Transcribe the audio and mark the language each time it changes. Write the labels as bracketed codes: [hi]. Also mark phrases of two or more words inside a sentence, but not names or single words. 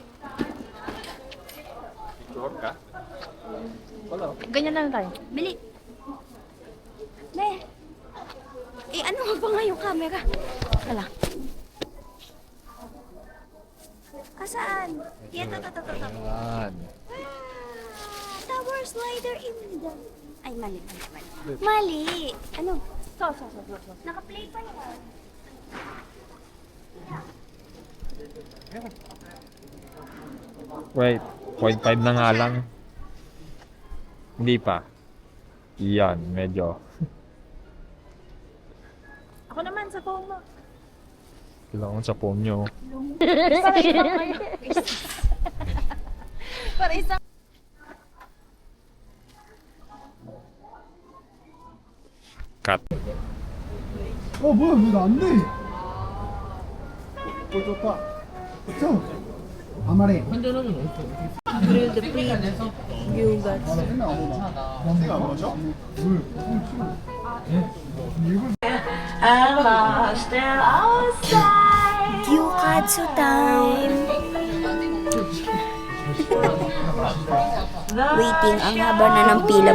[tl] Sure ka? Ganyan lang tayo. Bili. Be. Eh, ano nga ba nga yung camera? Wala. Asaan? Yan, to. Yan. [en] Tower slider in the... [tl] Ay, mali. Mali. Ano? So. Naka-play pa yan. Wait, 0.5 na nga lang. Hindi pa. Yan, medyo. Ako naman sa phone mo. Kailangan sa phone nyo. Para isang... Cut. [ko] 뭐야 왜 안 돼? 좋다. 그쵸? 아마리. [en] Grill the pig. Yugat. [ko] 안 마셔? [en] Gyukatsu time! [tl] Waiting, ang haba na ng pila.